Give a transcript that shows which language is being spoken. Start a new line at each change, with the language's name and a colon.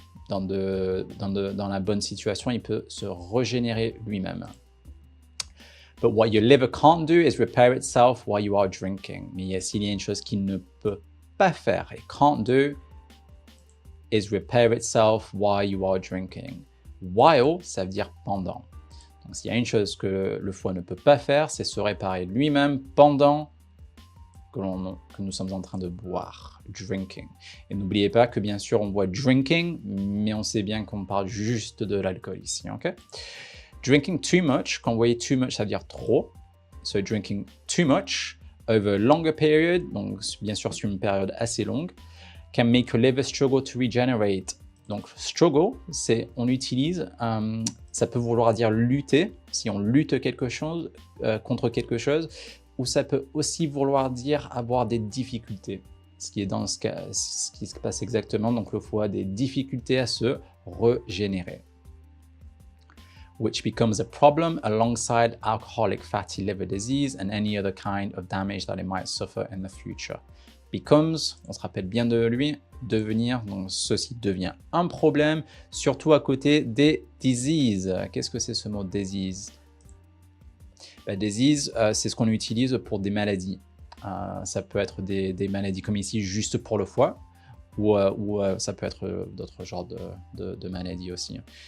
French: Dans la bonne situation, il peut se régénérer lui-même.
English: But what your liver can't do is repair itself while you are drinking.
French: Mais s'il y a une chose qu'il ne peut pas faire, et
English: can't do, is repair itself while you are drinking.
French: While, ça veut dire pendant. Donc s'il y a une chose que le foie ne peut pas faire, c'est se réparer lui-même pendant que nous sommes en train de boire, drinking. Et n'oubliez pas que bien sûr on voit drinking, mais on sait bien qu'on parle juste de l'alcool ici, ok?
English: Drinking too much,
French: quand vous voyez
English: too much,
French: ça veut dire trop.
English: So drinking too much over a longer period,
French: donc bien sûr sur une période assez longue,
English: can make your liver struggle to regenerate.
French: Donc struggle, c'est on utilise, ça peut vouloir dire lutter, si on lutte quelque chose, contre quelque chose, ou ça peut aussi vouloir dire avoir des difficultés, ce qui est dans ce cas, ce qui se passe exactement, donc le foie a des difficultés à se régénérer.
English: Which becomes a problem alongside alcoholic fatty liver disease and any other kind of damage that it might suffer in the future.
French: Becomes, on se rappelle bien de lui, devenir, donc ceci devient un problème, surtout à côté des diseases. Qu'est-ce que c'est ce mot disease? Disease, c'est ce qu'on utilise pour des maladies. Ça peut être des maladies comme ici, juste pour le foie, ou ça peut être d'autres genres de maladies aussi.